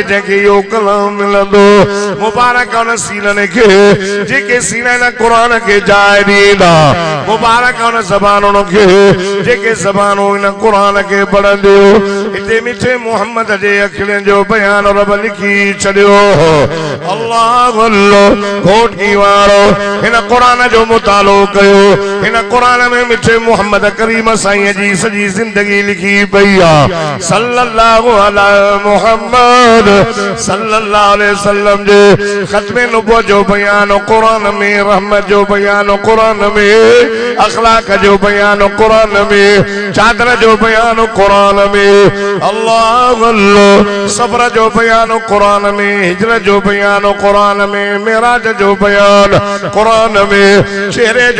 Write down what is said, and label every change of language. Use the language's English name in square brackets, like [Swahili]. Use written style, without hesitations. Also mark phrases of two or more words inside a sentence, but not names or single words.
[Sindhi] जंहिंखे इहो कलाम मिलंदो मुबारक उन सीननि खे जेके सीना इन क़ुरान खे जाइ ॾींदा मुबारक उन ज़बानुनि खे जेके ज़बानूं इन क़ुरान खे पढ़ंदियूं हिते मिठे मोहम्मद जे अखियुनि जो बयान रब लिखी छॾियो अल्लाह अल्लाह घोटी वारो हिन क़ुरान जो मुतालो कयो हिन क़ुरान में मिठे मोहम्मद करीम साईं जी सॼी ज़िंदगी लिखी पई आहे [Arabic] صلى الله على محمد صلى الله عليه وسلم [Sindhi] जे खत्मे नबुव्वत जो बयान कुरान में, रहमत जो बयान कुरान में, अखलाक जो बयान कुरान में, चादर जो बयान कुरान में, अल्लाह अल्लाह सब्र जो बयान कुरान में, हिजरत जो बयान कुरान में, मेराज जो बयान कुरान में, चेहरे जो